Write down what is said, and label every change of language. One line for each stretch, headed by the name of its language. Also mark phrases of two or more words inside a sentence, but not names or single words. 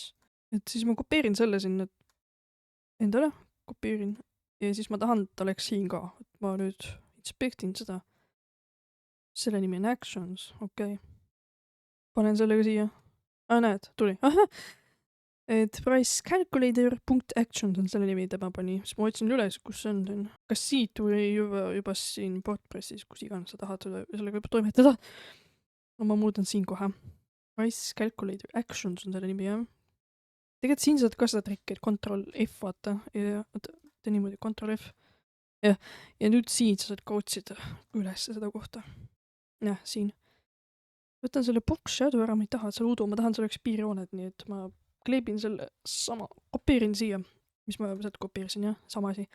Estonian: Et siis ma kopeerin selle sinna endale, kopeerin ja siis ma tahan, et oleks siin ka, et ma nüüd inspektin seda. Selle nimi on actions, okei. Panen sellega siia. Näed, tuli. Et
English: price calculator.actions
Estonian: on selle nimi, tema pani. Siis ma otsin üles, kus see on. Kas siit või juba siin WordPressis, kus iganes sa tahad sellega juba toimetada. No ma muudan siin kohe.
English: Price calculator actions
Estonian: on selle nimi, jah. Tegelikult siin saad ka seda trikki, et Ctrl F vaata. Ja ta niimoodi, Ctrl F. Ja nüüd siin sa saad ka otsida üles seda kohta. Jah, siin. Võtan selle
English: box shadow
Estonian: ära, ma ei taha, et seal udu, ma tahan, see oleks piirjooned, nii et ma kleebin selle sama, kopeerin siia, mis ma sealt kopeerisin, jah, sama asi.